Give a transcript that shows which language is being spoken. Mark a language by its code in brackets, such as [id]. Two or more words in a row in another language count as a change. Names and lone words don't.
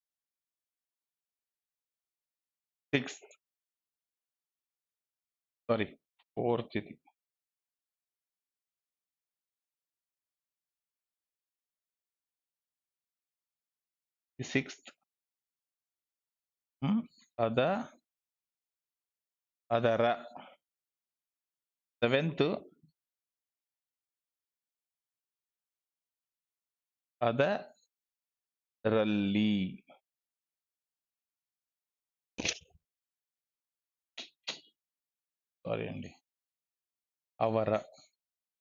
[en] sixth, sorry fourth ఇది, సిక్స్త్, [kn] ಅದರ, ಸೆವೆಂತ್, ಅದರಲ್ಲಿ, [te] సారీ అండి, [kn] ಅವರ,